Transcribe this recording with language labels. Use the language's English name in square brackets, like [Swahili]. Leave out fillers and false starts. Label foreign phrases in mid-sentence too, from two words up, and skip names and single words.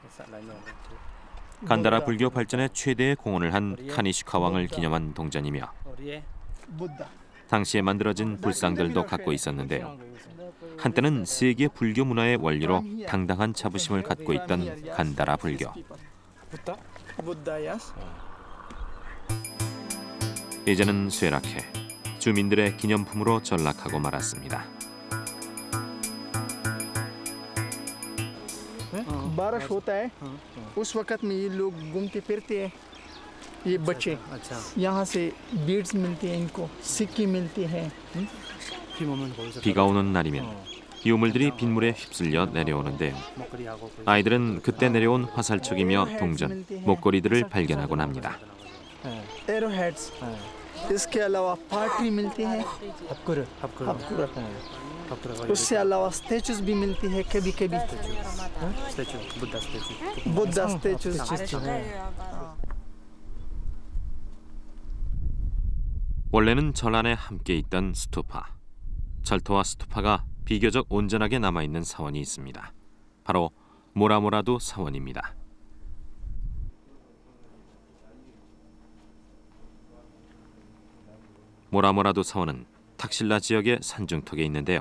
[Korean] 간다라 불교 발전에 최대의 공헌을 한 카니슈카 왕을 기념한 동전이며 당시에 만들어진 불상들도 갖고 있었는데요. 한때는 세계 불교 문화의 원리로 당당한 자부심을 갖고 있던 간다라 불교. 이제는 쇠락해 주민들의 기념품으로 전락하고 말았습니다. [Hindi] बारिश होता है उस वक्त में ये लोग घूमते फिरते हैं ये बच्चे यहाँ से बीड्स मिलती हैं इनको सिक्की मिलती है [Korean] 비가 오는 날이면 유물들이 빗물에 휩쓸려 내려오는데요. 아이들은 그때 내려온 화살촉이며 동전, 목걸이들을 발견하곤 합니다. [Hindi] एरोहेड्स इसके अलावा पार्टी मिलती है हपकुरत उससे अलावा स्टैचूज भी मिलती है कभी-कभी [English] Buddha statues [Korean] 원래는 절 안에 함께 있던 스투파. 절터와 스투파가 비교적 온전하게 남아있는 사원이 있습니다. 바로 모라모라두 사원입니다. 모라모라두 사원은 탁실라 지역의 산중턱에 있는데요.